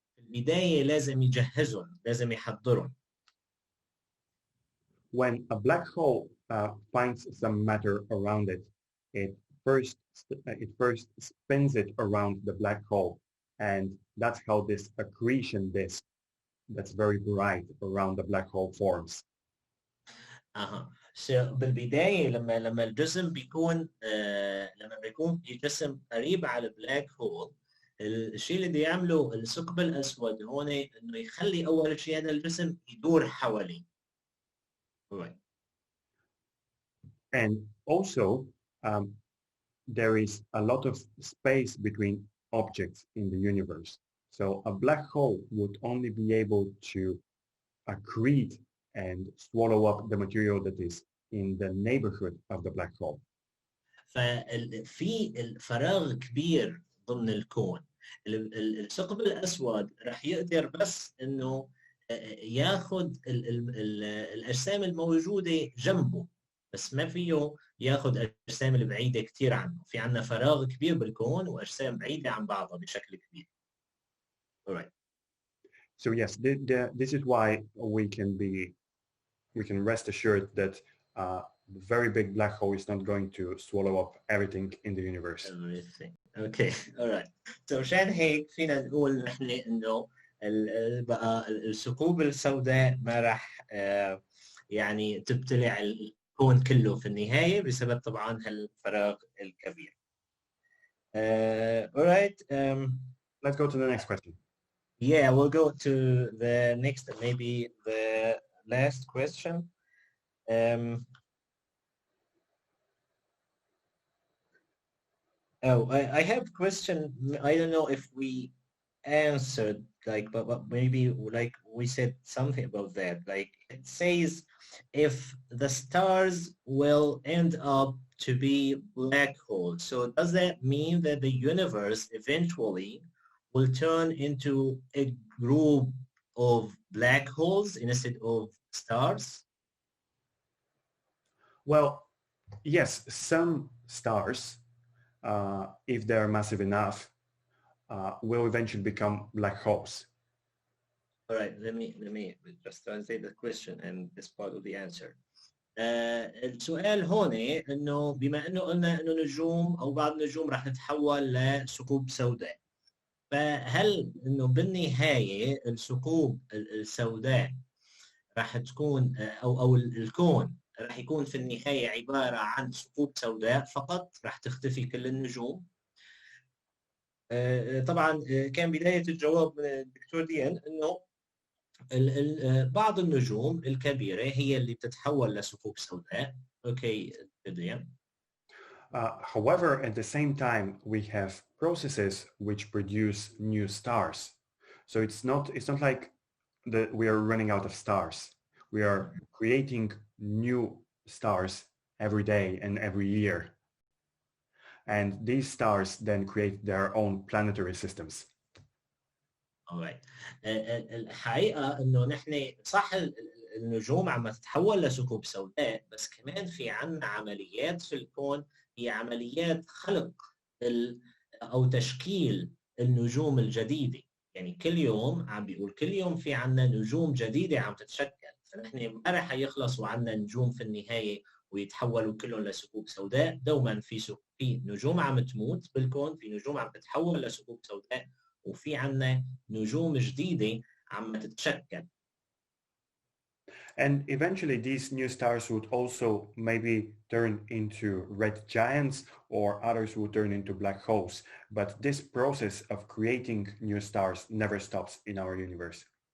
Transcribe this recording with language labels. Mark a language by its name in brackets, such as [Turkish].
[Arabic] في البداية لازم يجهزهم، لازم يحضرهم. [English] When a black hole finds some matter around it, it first spins it around the black hole, and that's how this accretion disk that's very bright around the black hole forms. [Arabic] بالبداية لما الجسم بيكون لما بيكون الجسم قريب على البلاك هول، الشيء اللي بيعمله الثقب الأسود هون إنه يخلي أول شيء هذا الجسم يدور حواليه. [English] Right. And also, there is a lot of space between objects in the universe. So a black hole would only be able to accrete and swallow up the material that is in the neighborhood of the black hole. [Arabic] ففي الفراغ كبير ضمن الكون. الثقب الأسود رح يقدر بس إنه ياخذ الأجسام الموجودة جنبه، بس ما فيه ياخذ الأجسام البعيدة كثير عنه. في عنا فراغ كبير بالكون وأجسام بعيدة عن بعضها بشكل كبير. [English] Alright. So yes, this is why we can rest assured that the very big black hole is not going to swallow up everything in the universe. everything. Okay, alright. So [Arabic] عشان هيك فينا نقول نحن انه بقى الثقوب السوداء ما راح يعني تبتلع الكون كله في النهاية بسبب طبعا هالفراغ الكبير. [English] Alright. Let's go to the next question. Yeah, we'll go to the next, maybe the last question. Oh, I have a question. I don't know if we answered, like, but maybe like we said something about that. Like it says, if the stars will end up to be black holes. So does that mean that the universe eventually will turn into a group of black holes instead of stars? Well, yes, some stars, if they're massive enough, will eventually become black holes. All right, let me just translate the question and this part of the answer. [Arabic] السؤال هون انه بما انه قلنا انه نجوم او بعض النجوم راح تتحول لثقوب سوداء، فهل انه بالنهايه الثقوب السوداء راح تكون او الكون راح يكون في النهايه عباره عن ثقوب سوداء فقط، راح تختفي كل النجوم؟ طبعا كان بدايه الجواب من الدكتور ديان انه بعض النجوم الكبيرة هي اللي بتتحول لثقوب سوداء. [English] Okay, ديان. However, at the same time, we have processes which produce new stars. So it's not like we are running out of stars. We are creating new stars every day and every year. And these stars then create their own planetary systems. Alright. [Arabic] الحقيقة انه نحن صح النجوم عم تتحول لثقوب سوداء، بس كمان في عنا عمليات في الكون هي عمليات خلق او تشكيل النجوم الجديدة. يعني كل يوم عم بيقول كل يوم في عنا نجوم جديدة عم تتشكل، فنحن ما رح يخلصوا عنا نجوم في النهاية ويتحولوا كلهم لثقوب سوداء. دوما في نجوم عم تموت بالكون، في نجوم عم تتحول لثقوب سوداء، وفي عنا نجوم جديدة عم تتشكل. [English] And eventually these new stars would also maybe turn into red giants, or others would turn into black holes. But this process of creating new stars never stops in our universe.